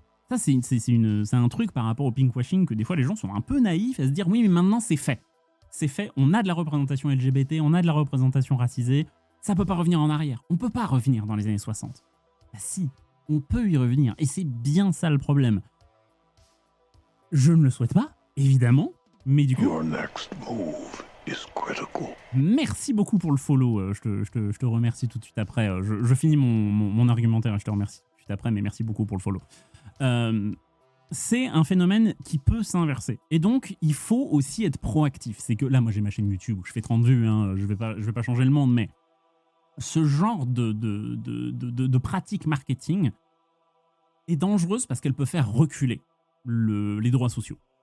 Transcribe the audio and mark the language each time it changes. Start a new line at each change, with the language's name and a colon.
French: Ça, c'est un truc par rapport au pinkwashing que des fois les gens sont un peu naïfs à se dire oui, mais maintenant c'est fait. C'est fait, on a de la représentation LGBT, on a de la représentation racisée, ça peut pas revenir en arrière. On peut pas revenir dans les années 60. Bah si, on peut y revenir, et c'est bien ça le problème. Je ne le souhaite pas, évidemment, mais du coup...
English: Your next move is critical.
French: Merci beaucoup pour le follow, je te remercie tout de suite après. Je finis mon argumentaire et je te remercie tout de suite après, mais merci beaucoup pour le follow. C'est un phénomène qui peut s'inverser. Et donc, il faut aussi être proactif. C'est que là, moi, j'ai ma chaîne YouTube où je fais 30 vues, hein, je vais pas changer le monde, mais ce genre de pratique marketing est dangereuse parce qu'elle peut faire reculer les droits sociaux.